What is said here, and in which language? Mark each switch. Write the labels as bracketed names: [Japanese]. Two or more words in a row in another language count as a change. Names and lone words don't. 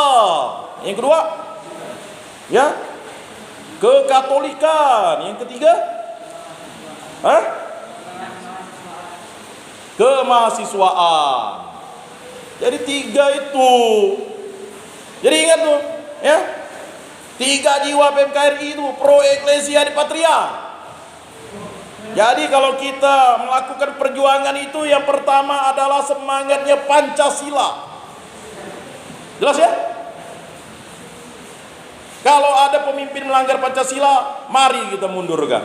[Indonesian] Yang kedua, ya, kekatolikan. Yang ketiga, kemahasiswaan. Jadi 3 itu. Jadi ingat tuh, ya. 3 jiwa PMKRI itu [Latin] pro ecclesia di patria. [Indonesian] Jadi kalau kita melakukan perjuangan itu, yang pertama adalah semangatnya Pancasila. Jelas ya? Kalau ada pemimpin melanggar Pancasila, mari kita mundurkan.